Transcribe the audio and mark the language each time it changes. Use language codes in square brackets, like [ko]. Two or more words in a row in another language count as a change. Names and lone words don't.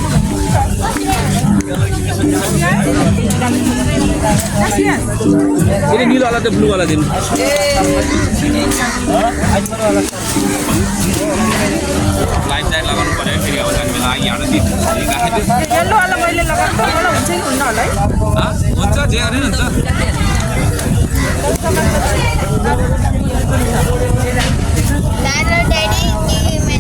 [hi] ये नीला वाला तो ब्लू वाला [ne] दिन [en] life time [ne] लगाउनु पर्यो फेरि अब जाने बेला यहाँ दिन येल्लो वाला मैले लगाएको होला हुन्छ कि हुन्न होला है हुन्छ जे गरे हुन्छ दादा ड्याडी [en] TV match